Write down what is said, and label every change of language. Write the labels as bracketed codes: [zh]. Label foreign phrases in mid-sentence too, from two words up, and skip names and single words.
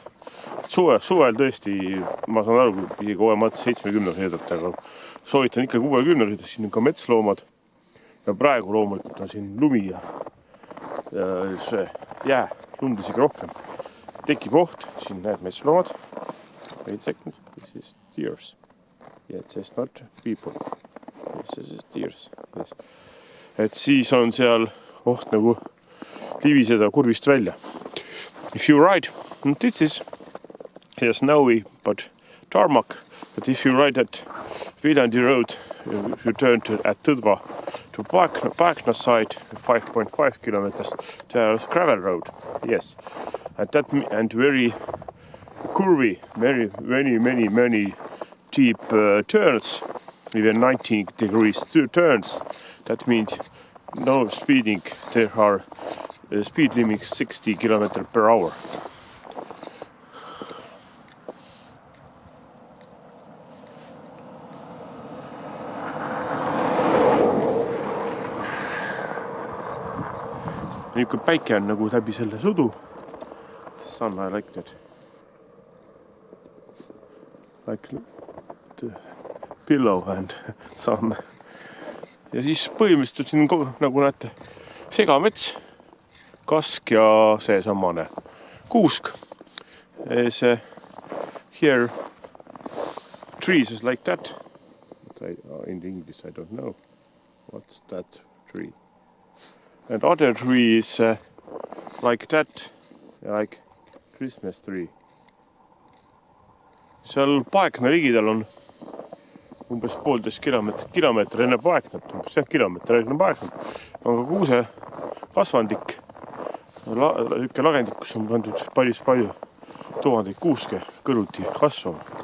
[et] Suvel tõesti, ma saan aru, kui kohe 70 sõidate, aga soovitan ikka 60, siin on ka metsloomad. Ja praegu loomulikult on siin lumi ja see jää, lund isegi rohkem. Tekib oht, siin näed metsloomad. [en] Wait a second, this is deers. Yeah, it says not people. This is deers. Yes. [et] Et siis on seal oht nagu liviseda kurvist välja. [en] If you ride, this is here snowy, but tarmac. But if you ride at Viljandi road, you turn at Tõdva to Paekna side, 5.5 kilometers. There's gravel road, yes, and very curvy, many deep turns, even 19 degrees turns. That means no speeding. There are speed limits 60 kilometers per hour. [et] Niisugune päike on nagu läbi selle sudu. [en] Sun, I like that. Like the pillow and sun. [et] Ja siis põhimõtteliselt siin on, nagu näete, segamets, kask ja see samane kuusk. [en] Here trees is like that. In English I don't know. What's that tree? And other tree is like that, like Christmas tree. [et] Seal Paekna ligidal on umbes 1,5 kilomeetri enne Paeknat, umbes kilomeetri enne Paeknat. On ka kuuse kasvandik, lagendik, kus on pandud palju tuhandeid kuuske kõrvuti kasvama.